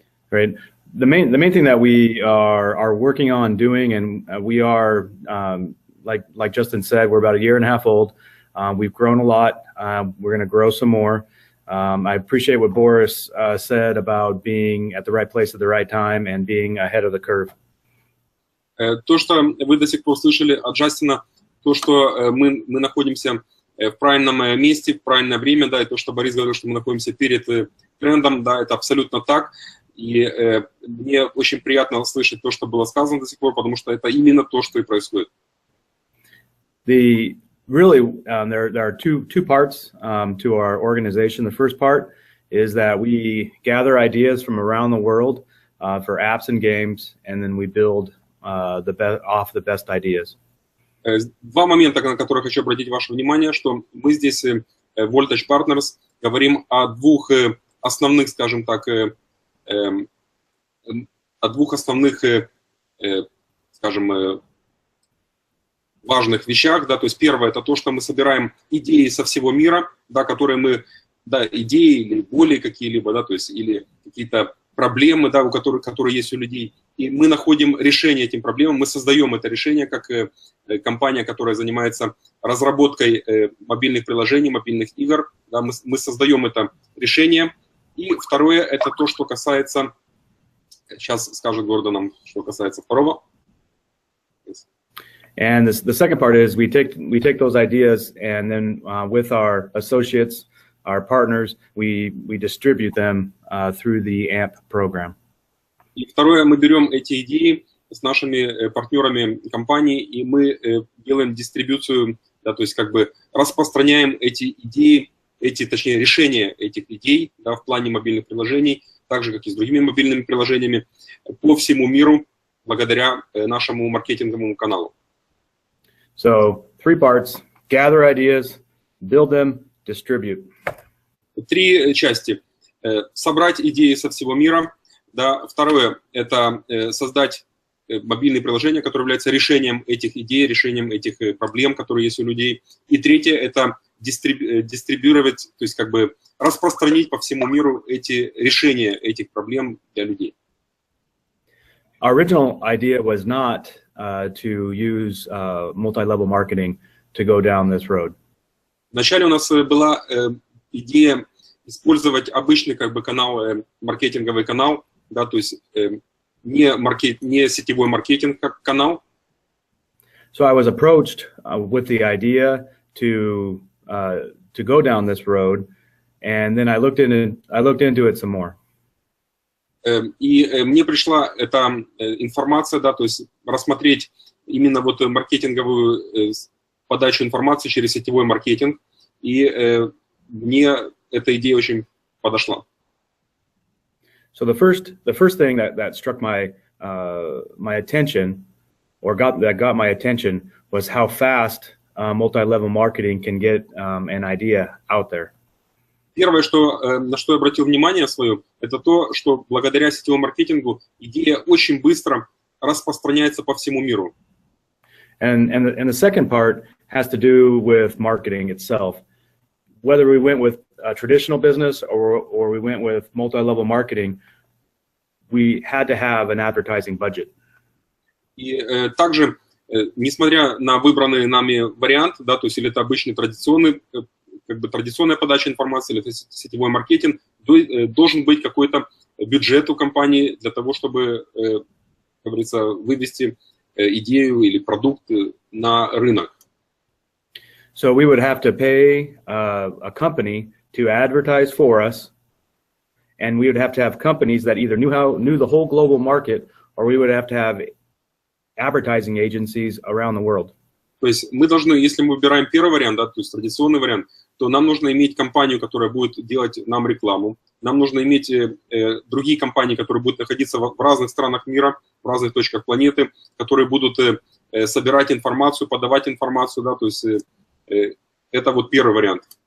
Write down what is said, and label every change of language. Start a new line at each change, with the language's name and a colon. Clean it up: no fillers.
English: Right. The main thing that we are working on doing, and we are like Justin said, we're about 1.5 years old. We've grown a lot. We're going to grow some more. I appreciate what Boris said about being at the right place at the right time and being ahead of the curve.
Russian: То, что вы до сих пор слышали от Джастина, то, что мы находимся в правильном месте, в правильное время, да, и то, что Борис говорил, что мы находимся перед трендом, да, это абсолютно так. И мне очень приятно слышать то, что было сказано до сих пор, потому что это именно то, что и происходит.
English: There are two parts to our organization. The first part is that we gather ideas from around the world for apps and games, and then we build off the best ideas.
Russian: Два момента, на которые хочу обратить ваше внимание, что мы здесь, Voltage Partners, говорим о двух основных, скажем так, о двух основных, скажем, важных вещах, да, то есть первое, это то, что мы собираем идеи со всего мира, да, которые мы, да, идеи или боли какие-либо, да, то есть или какие-то проблемы, да, которые есть у людей, и мы находим решение этим проблемам, мы создаем это решение как компания, которая занимается разработкой мобильных приложений, мобильных игр, да, мы создаем это решение. И второе, это то, что касается, сейчас скажет Гордон нам, что касается второго.
English: And the second part is we take those ideas, and then with our associates, our partners, we distribute them through the AMP program.
Russian: И второе, мы берем эти идеи с нашими партнерами компании, и мы делаем дистрибуцию, да, то есть как бы распространяем эти идеи, точнее, решения этих идей, да, в плане мобильных приложений, так же, как и с другими мобильными приложениями, по всему миру, благодаря нашему маркетинговому каналу.
English: So, 3 parts: gather ideas, build them, distribute.
Russian: 3 части. Собрать идеи со всего мира. Да. Второе – это создать мобильные приложения, которые являются решением этих идей, решением этих проблем, которые есть у людей. И третье – это дистрибьюировать, то есть как бы распространить по всему миру эти решения этих проблем для людей.
English: Our original idea was not to use multi-level marketing to go down this road.
Russian: Вначале у нас была идея использовать обычный как бы канал, маркетинговый канал, да, то есть не сетевой маркетинг как канал.
English: So I was approached with the idea to go down this road, and then I looked into it some more.
Russian: И мне пришла эта информация, да, то есть рассмотреть именно вот маркетинговую подачу информации через сетевой маркетинг, и мне эта идея очень подошла.
English: So the first thing that struck my attention, or got my attention, was how fast multi-level marketing can get an idea out there.
Russian: Первое, на что я обратил внимание свое, это то, что благодаря сетевому маркетингу идея очень быстро распространяется по всему миру.
English: And the second part has to do with marketing itself. Whether we went with a traditional business or we went with multi-level marketing, we had to have an advertising budget.
Russian: И также, несмотря на выбранный нами вариант, да, то есть или это обычный традиционный, как бы традиционная подача информации, или это сетевой маркетинг, должен быть какой-то бюджет у компании для того, чтобы, как говорится, вывести идею или продукт на рынок.
English: So we would have to pay a company to advertise for us, and we would have to have companies that either knew the whole global market, or we would have to have advertising agencies around the world.
Russian: То есть мы должны, если мы выбираем первый вариант, да, то есть традиционный вариант, то нам нужно иметь компанию, которая будет делать нам рекламу. Нам нужно иметь другие компании, которые будут находиться в разных странах мира, в разных точках планеты, которые будут собирать информацию, подавать информацию, да, то есть это вот первый вариант.